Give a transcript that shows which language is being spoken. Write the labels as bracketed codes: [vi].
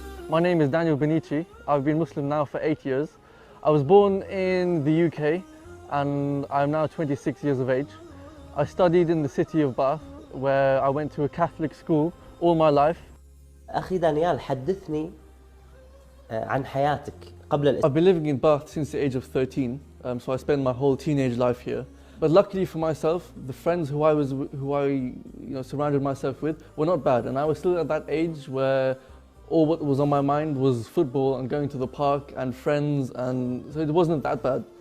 [en] My name is Daniel Benici. I've been Muslim now for 8 years. I was born in the UK and I'm now 26 years of age. I studied in the city of Bath where I went to a Catholic school all my life. [ar] أخي دانيال حدثني عن حياتك قبل [en] I've been living in Bath since the age of 13, so I spent my whole teenage life here. But luckily for myself, the friends who I surrounded myself with were not bad, and I was still at that age where all what was on my mind was football and going to the park and friends, and so it wasn't that bad.